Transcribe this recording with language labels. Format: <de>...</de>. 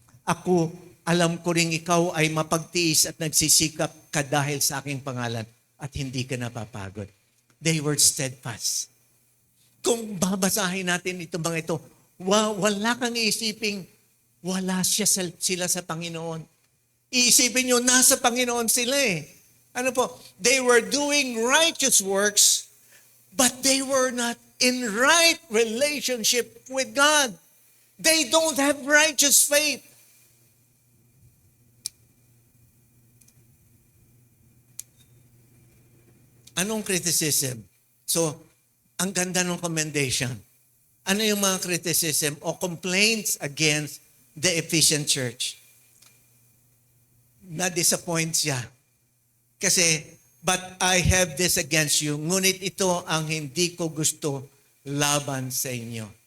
<tl>Ako, alam ko rin ikaw ay mapagtiis at nagsisikap ka dahil sa aking pangalan at hindi ka napapagod.</tl> <en>They were steadfast.</en> <tl>Kung babasahin natin ito mga ito, wala kang iisiping wala sila sa Panginoon. Iisipin nyo, nasa Panginoon sila eh. Ano po?</tl> <en>They were doing righteous works, but they were not in right relationship with God. They don't have righteous faith.</en> <tl>Anong criticism? So, ang ganda ng commendation. Ano yung mga</tl> <en>criticism o complaints against the Ephesian church?</en> <tl>Na-disappoint siya. Kasi,</tl> <en>but I have this against you.</en> <tl>Ngunit ito ang hindi ko gusto laban sa inyo.</tl>